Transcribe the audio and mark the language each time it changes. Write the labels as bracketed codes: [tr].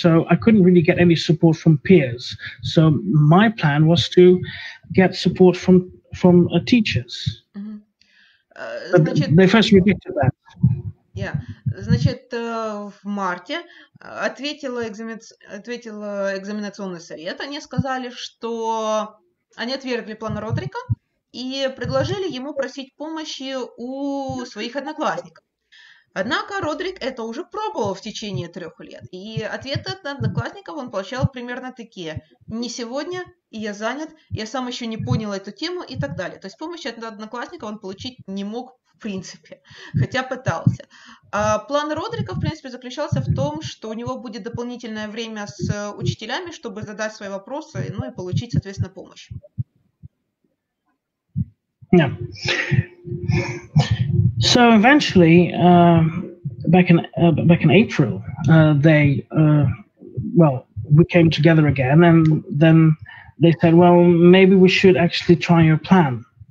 [en] So I couldn't really get any support from peers. So my plan was to get support from teachers. [ru] Значит, [en] they first rejected that. [ru] Значит, в марте ответил экзаменационный совет. Они сказали, что они отвергли план Родрика и предложили ему просить помощи у своих одноклассников. Однако Родрик это уже пробовал в течение 3 лет. И ответы от одноклассников он получал примерно такие: «Не сегодня, я занят, я сам еще не понял эту тему» и так далее. То есть помощи от одноклассников он получить не мог в принципе, хотя пытался. А план Родрика, в принципе, заключался в том, что у него будет дополнительное время с учителями, чтобы задать свои вопросы, ну и получить, соответственно, помощь. [en] Yeah. So eventually, back in April, we came together again, and then they said, well, maybe we should actually try your plan.